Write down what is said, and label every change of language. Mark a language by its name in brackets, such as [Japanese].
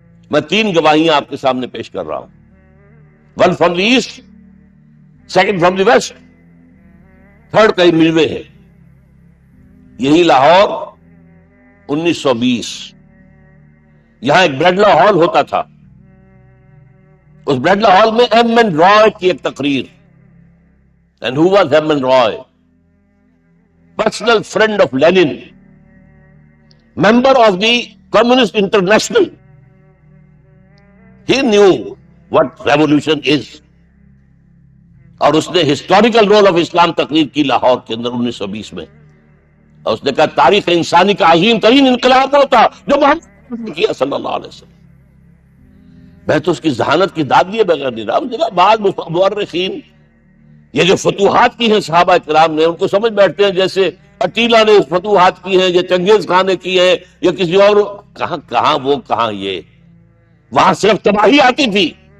[Urdu] میں 3 گواہیاں آپ کے سامنے پیش کر رہا ہوں، 1 [English] from the east, [Urdu] 2 [English] from the west, [Urdu] 3 کئی ملوے ہے۔ یہی لاہور 1920، یہاں ایک بریڈلا ہال ہوتا تھا، اس بریڈلا ہال میں ایم این رائے کی ایک تقریر، [English] and who was M. N. Roy? Personal friend of Lenin, member of the Communist International. He knew what revolution is. [Urdu] اور اس نے ہسٹوریکل رول آف اسلام تقریر کی لاہور کے اندر 1920 میں، اور اس نے کہا تاریخ انسانی کا عظیم ترین انقلاب ہوتا جو محمد نے کیا صلی اللہ علیہ وسلم۔ میں تو اس کی ذہانت کی داد دیے بغیر نہیں رہا۔ اس نے کہا بعض مورخین یہ جو فتوحات کی ہیں صحابہ کرام نے، ان کو سمجھ بیٹھتے ہیں جیسے اٹیلا نے فتوحات کی ہیں یا چنگیز خان نے کی ہے یا کسی اور، کہاں وہ کہاں یہ، وہاں صرف تباہی آتی تھی،